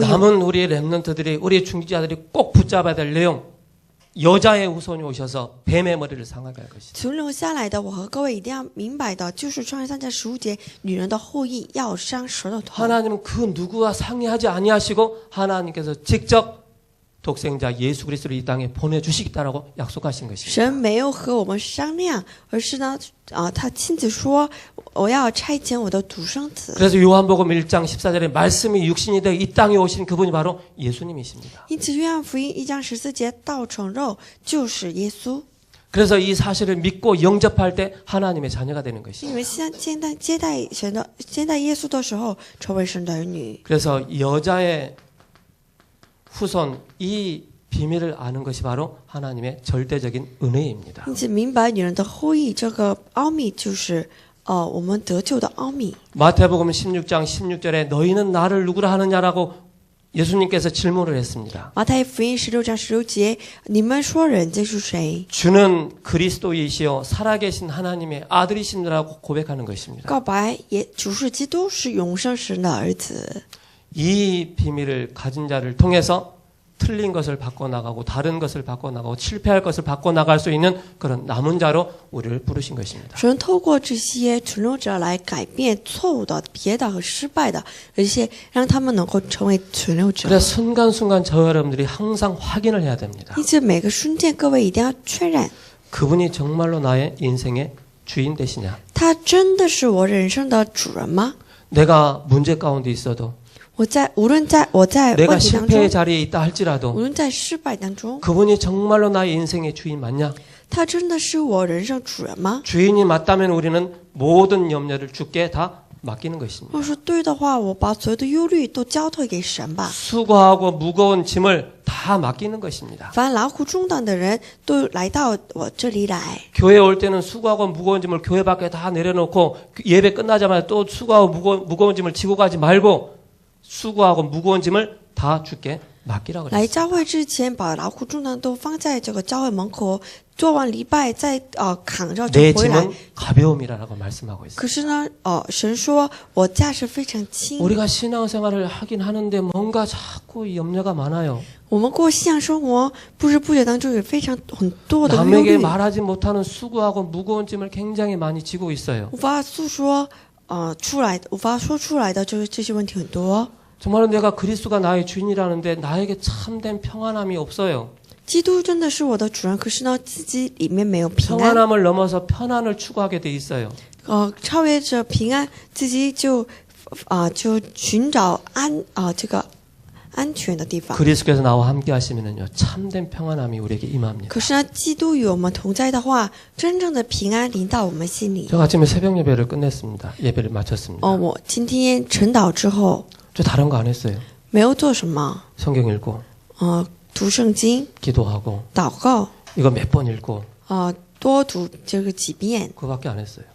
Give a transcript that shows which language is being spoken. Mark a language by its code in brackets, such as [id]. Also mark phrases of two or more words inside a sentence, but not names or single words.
[ko] 남은 우리의 렘넌트들이 우리의 중지자들이 꼭 붙잡아야 될 내용 여자의 후손이 오셔서 뱀의 머리를 상하게 할 것이다. [zh] 存留下来的，我和各位一定要明白的，就是创世3章15节，女人的后裔要伤蛇的头。 [ko] 하나님은 그 누구와 상의하지 아니하시고 하나님께서 직접 독생자 예수 그리스도를 이 땅에 보내주시겠다라고 약속하신 것입니다. [zh] 神没有和我们商量，而是呢，他亲自说，我要差遣我的独生子。 [ko] 그래서 요한복음 1장 14절에 말씀이 육신이 되어 이 땅에 오신 그분이 바로 예수님이십니다. [zh] 因此，约翰福音1章14节道成肉就是耶稣。 [ko] 그래서 이 사실을 믿고 영접할 때 하나님의 자녀가 되는 [zh] 因 [ko] 것입니다. [zh] 为接待耶稣的时候，成为神的儿女。 [ko] 그래서 여자의 후손 이 비밀을 아는 것이 바로 하나님의 절대적인 은혜입니다. [zh] 因此，明白女人的后裔这个奥秘，就是我们得救的奥秘。 [ko] 마태복음 16장 16절에 너희는 나를 누구라 하느냐라고 예수님께서 질문을 했습니다. [zh] 马太福音16章16节，你们说人这是谁？ [ko] 주는 그리스도이시요 살아계신 하나님의 아들이시라고 고백하는 것입니다. [zh] 告白主是基督，是永生神的儿子。 [ko] 이 비밀을 가진 자를 통해서 틀린 것을 바꿔나가고 다른 것을 바꿔나가고 실패할 것을 바꿔나갈 수 있는 그런 남은 자로 우리를 부르신 것입니다. [zh] 神透过这些存留者来改变错误的、别的和失败的，而且让他们能够成为存留者。 [ko] 그래서 순간순간 저와 여러분들이 항상 확인을 해야 됩니다. [zh] 因此，每个瞬间，各位一定要确认， [ko] 그분이 정말로 나의 인생의 주인 되시냐? [zh] 他真的是我人生的主人吗？ [ko] 내가 문제 가운데 있어도 [zh] 无论我在 [ko] 내가 [zh] 问题当 [ko] 실패의 [zh] 中， [ko] 자리에 있다 할지라도 [zh] 无论在失败当中， [ko] 그분이 정말로 나의 인생의 주인 맞냐? [zh] 他真的是我人生主人吗？ [ko] 주인이 맞다면 우리는 모든 염려를 주께 다 맡기는 것입니다. [zh] 若是对的话，我把所有的忧虑都交托给神吧。 [ko] 수고하고 무거운 짐을 다 맡기는 것입니다. [zh] 凡劳苦重担的人都来到我这里来。 [ko] 교회 올 때는 수고하고 무거운 짐을 교회 밖에 다 내려놓고 예배 끝나자마자 또 수고하고 무거운 짐을 지고 가지 말고 수고하고 무거운 짐을 다 주께 맡기라고 [zh] 来 [ko] 그랬어요. [zh] 教会之前，把劳苦重担都放在这个教会门口，做完礼拜再扛着就 [ko] 내 [zh] 回来。 [ko] 짐은 가벼움이라고 말씀하고 있어요. [zh] 可是呢，神说我架势非常轻。 [ko] 우리가 신앙생활을 하긴 하는데 뭔가 자꾸 염려가 많아요. [zh] 我们过信仰生活，不知不觉当中有很多的忧 [ko] 남에게 [zh] 虑， [ko] 말하지 못하는 수고하고 무거운 짐을 굉장히 많이 지고 있어요. [zh] 无法诉说无法说出来的这些问题很多。 [ko] 정말로 내가 그리스도가 나의 주인이라는데 나에게 참된 평안함이 없어요. [zh] 基督真的是我的主人，可是呢，自己里面没有平安。 [ko] 평안함을 넘어서 편안을 추구하게 돼 있어요. [zh] 超越着平安，自己就寻找这个安全的地方。 [ko] 그리스도께서 나와 함께 하시면요 참된 평안함이 우리에게 임합니다. [zh] 可是呢，基督与我们同在的话，真正的平安临到我们心里。 [ko] 제가 아침에 새벽 예배를 끝냈습니다. 예배를 마쳤습니다. [zh] 我今天晨祷之后 [ko] 저 다른 거 안 했어요. [zh] 没有做什么， [ko] 성경 읽고 [zh] 读读圣经、 [ko] 기도하고 [zh] 祷告， [ko] 이거 몇 번 읽고 [zh] 多读这个几遍， [ko] 그거밖에 안 했어요.